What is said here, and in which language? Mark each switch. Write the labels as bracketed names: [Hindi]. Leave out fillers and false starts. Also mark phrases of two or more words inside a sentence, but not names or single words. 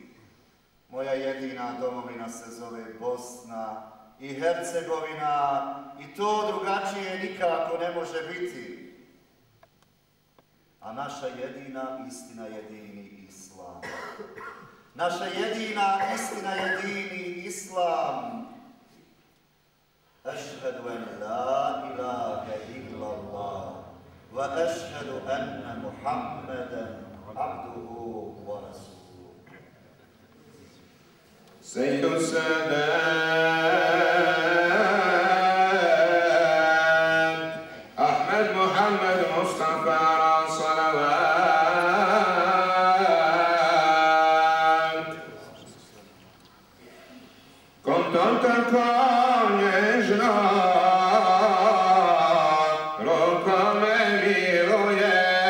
[Bosnian] Moja jedina domovina se zove Bosna i Hercegovina i to drugačije nikako ne može biti. A naša jedina istina je dini Islam. Naša jedina istina je dini Islam. [Arabic] أشهد أن لا إله إلا الله وأشهد أن محمدا عبده ورسوله. [Bosnian] Sejdu Sadat Ahmed Muhammed Mustafa Ra Salavat Kontom tako nježno rukom me miluje,